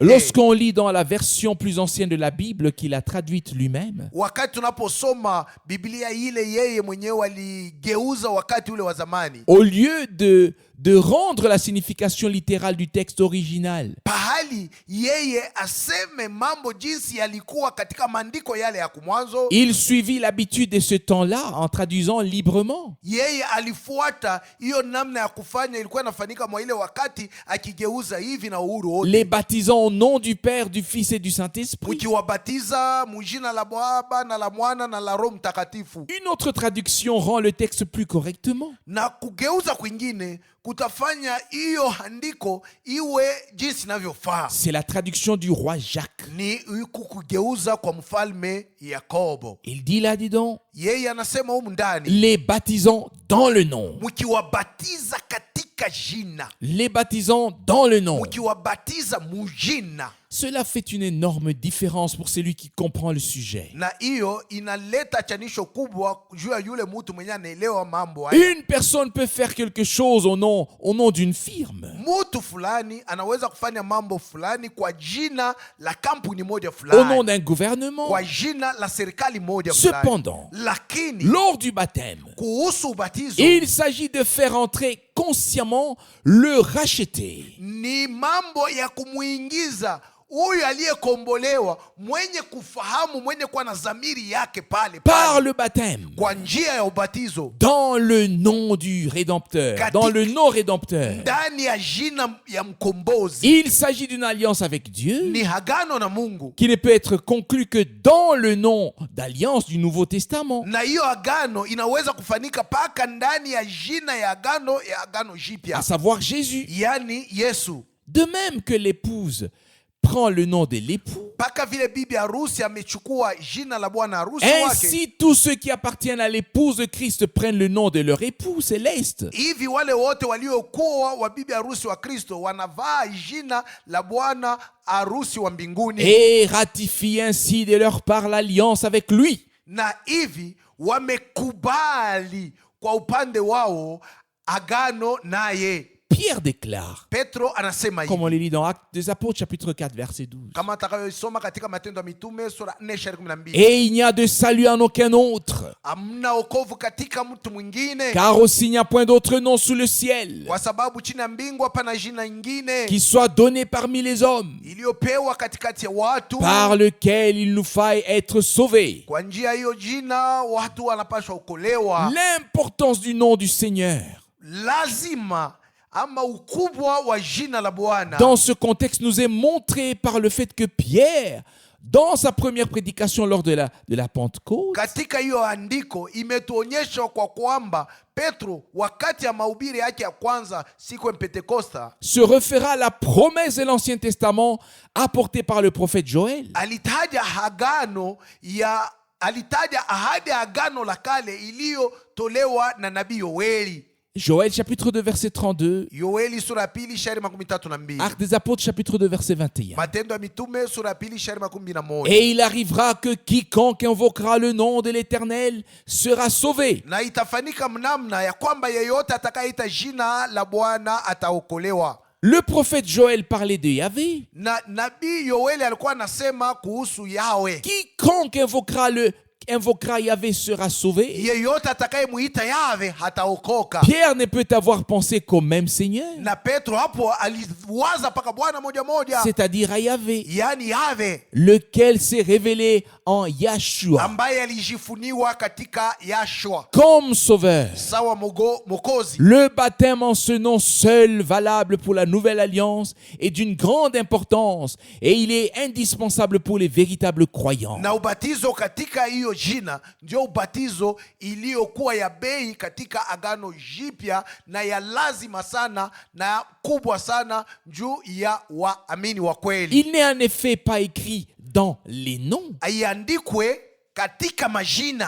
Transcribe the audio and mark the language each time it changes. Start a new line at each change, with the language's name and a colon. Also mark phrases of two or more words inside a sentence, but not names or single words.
French: Lorsqu'on lit dans la version plus ancienne de la Bible qu'il a traduite lui-même,
Swahili: Wakati tunaposoma Biblia ile yeye mwenyewe aligeuza wakati ule wa zamani,
French: au lieu de rendre la signification littérale du texte original,
Swahili: pahali yeye aseme mambo jinsi yalikuwa katika maandiko yale ya kumwanzo,
French: il suivit l'habitude de ce temps-là en traduisant librement.
Swahili: yeye alifuata hiyo namna ya kufanya ilikuwa inafanyika mwa ile wakati, akigeuza hivi na uhuru wote.
French: Les baptisant au nom du Père, du Fils et du Saint-Esprit.
Swahili: Ukiwabatiza mujina la Baba na la Mwana na la Roho Mtakatifu.
French: Une autre traduction rend le texte plus correctement.
Swahili: Na kugeuza kwingine kutafanya hiyo andiko iwe jinsi inavyofaa.
French: C'est la traduction du roi Jacques.
Swahili: Ni kugeuza kwa mfalme Yakobo.
French: Il dit là-dedans,
Swahili: Yeye anasema humu ndani,
French: les baptisant dans le nom.
Swahili: mkiwabatiza katika jina,
French: Les baptisant dans le nom.
Swahili: mkiwabatiza mujina.
French: Cela fait une énorme différence pour celui qui comprend le sujet.
Swahili: Na hiyo inaleta chanisho kubwa juu ya yule mtu mwenye anaelewa mambo haya.
French: Une personne peut faire quelque chose au nom d'une firme,
Swahili: Mtu fulani anaweza kufanya mambo fulani kwa jina la kampuni moja
French: au nom
Swahili: fulani,
French: d'un gouvernement.
Swahili: kwa jina la serikali moja fulani.
French: Cependant,
Swahili: Lakini
French: lors du baptême,
Swahili: kuhusu ubatizo
French: il s'agit de faire entrer consciemment le racheté.
Swahili: ni mambo ya kumuingiza huyu aliyekombolewa, mwenye kufahamu, mwenye kuwa na dhamiri yake pale
French: Par
Swahili: pale,
French: le baptême,
Swahili: kwa njia ya ubatizo,
French: dans le nom du Rédempteur, dans le nom rédempteur.
Swahili: ndani ya jina ya mkombozi.
French: Il s'agit d'une alliance avec Dieu
Swahili: Ni hagano na Mungu,
French: qui ne peut être conclue que dans le nom d'alliance du Nouveau Testament,
Swahili: na hiyo agano inaweza kufanyika paka ndani ya jina ya agano
French: à
Swahili: jipya,
French: savoir Jésus.
Swahili: yani Yesu.
French: De même que l'épouse prend le nom de l'époux,
Swahili: Paka vile bibi harusi amechukua jina la bwana harusi wake,
French: ainsi tous ceux qui appartiennent à l'épouse de Christ prennent le nom de leur époux céleste.
Swahili: hivi wale wote waliokuwa wa bibi harusi wa Kristo wanavaa jina la bwana harusi wa mbinguni,
French: Et ratifient ainsi de leur part l'alliance avec lui.
Swahili: na hivi wamekubali kwa upande wao agano naye.
French: Pierre déclare,
Swahili: Petro anasema
French: comme on
Swahili: hivi,
French: le lit dans Actes des Apôtres chapitre 4 verset 12,
Swahili: kama atakayosoma katika Matendo ya Mitume sura 4:12,
French: et il n'y a de salut en aucun autre,
Swahili: hamna wokovu katika mtu mwingine,
French: car aussi il n'y a point d'autre nom sous le ciel
Swahili: kwa sababu chini ya mbingu hapana jina ingine
French: qui soit donné parmi les hommes,
Swahili: iliyopewa katikati ya watu,
French: par lequel il nous faille être sauvés.
Swahili: kwa njia hiyo jina watu wanapaswa okolewa.
French: L'importance du nom du Seigneur.
Swahili: Lazima ama ukubwa wa jina la Bwana.
French: Dans ce contexte, nous est montré par le fait que Pierre, dans sa première prédication lors de la Pentecôte,
Swahili: Katika hiyo andiko imetuonyesha kwa kwamba Petro wakati ya mahubiri yake ya kwanza siku ya Pentekosta
French: se référa à la promesse de l'Ancien Testament apportée par le prophète Joël.
Swahili: alitaja ahadi ya agano la kale iliyotolewa na nabii Yoeli.
French: Joël chapitre 2 verset 32,
Swahili: Yoeli sura ya pili shairi 32.
French: Actes des apôtres chapitre 2 verset 21.
Swahili: Matendo ya Mitume sura ya pili shairi 21.
French: Et il arrivera que quiconque invoquera le nom de l'Éternel sera sauvé.
Swahili: Na itafanyika mnamna ya kwamba yeyote atakayeita jina la Bwana ataokolewa.
French: Le prophète Joël parlait de Yahvé.
Swahili: Na nabii Yoeli alikuwa anasema kuhusu Yawe.
French: Quiconque invoquera Yahvé sera sauvé.
Swahili: Yeyote atakayemuita Yawe hataokoka.
French: Pierre ne peut avoir pensé qu'au même Seigneur,
Swahili: Na Petro hapo aliwaza paka Bwana moja moja,
French: c'est-à-dire à Yahvé,
Swahili: yani Yawe
French: lequel s'est révélé en Yahshua
Swahili: ambaye alijifuniwa katika Yashua
French: comme sauveur.
Swahili: sawa Mokozi.
French: Le baptême en ce nom seul valable pour la nouvelle alliance est d'une grande importance et il est indispensable pour les véritables croyants.
Swahili: Na ubatizo katika hiyo jina ndio ubatizo iliyokuwa ya bei katika agano jipya na ya lazima sana na kubwa sana juu ya waamini wa kweli.
French: Il n'est en effet pas écrit dans les noms
Swahili: Aiandikwe katika majina,